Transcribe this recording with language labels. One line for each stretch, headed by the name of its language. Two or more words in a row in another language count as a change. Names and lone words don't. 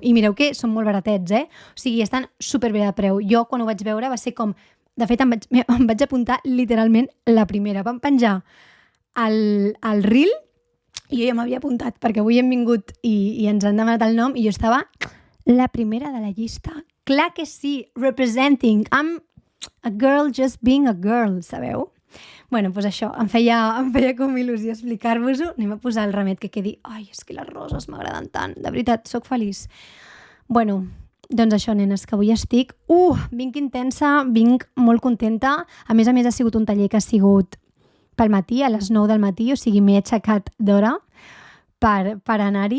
Catalan: I mireu que són molt baratets, O sigui, estan superbé de preu. Jo, quan ho vaig veure, va ser com... De fet, em vaig apuntar literalment la primera. Vam penjar el reel i jo ja m'havia apuntat, perquè avui hem vingut i ens han demanat el nom i jo estava la primera de la llista. Clar que sí, representing.
English: I'm a girl just being a girl,
Catalan: sabeu? Bueno, doncs això, em feia com il·lusió explicar-vos-ho. Anem a posar el ramet que quedi... Ai, és que les roses m'agraden tant. De veritat, sóc feliç. Bueno, doncs això, nenes, que avui estic... vinc intensa, vinc molt contenta. A més, ha sigut un taller que ha sigut pel matí, a les 9 del matí, o sigui, m'he aixecat d'hora per anar-hi.